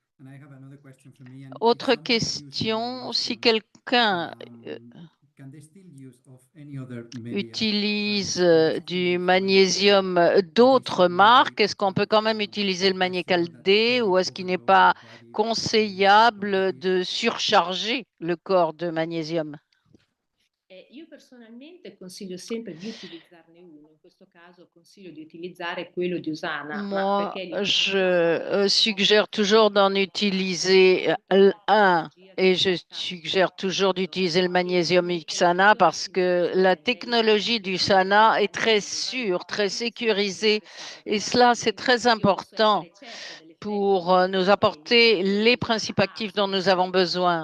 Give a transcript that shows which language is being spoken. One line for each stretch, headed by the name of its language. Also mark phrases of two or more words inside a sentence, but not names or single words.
French: Autre question, si quelqu'un utilise du magnésium d'autres marques, est-ce qu'on peut quand même utiliser le Magnécal D ou est-ce qu'il n'est pas conseillable de surcharger le corps de magnésium?
Italian: Io personalmente consiglio sempre di utilizzarne uno, in questo caso consiglio di utilizzare quello di Usana, ma
French: Moi,
Italian: perché li
French: je
Italian: trovo
French: suggère toujours d'en utiliser un et je suggère toujours d'utiliser le magnésium Xana parce que la technologie du Sana est très sûre, très sécurisée et cela, c'est très important pour nous apporter les principes actifs dont nous avons besoin.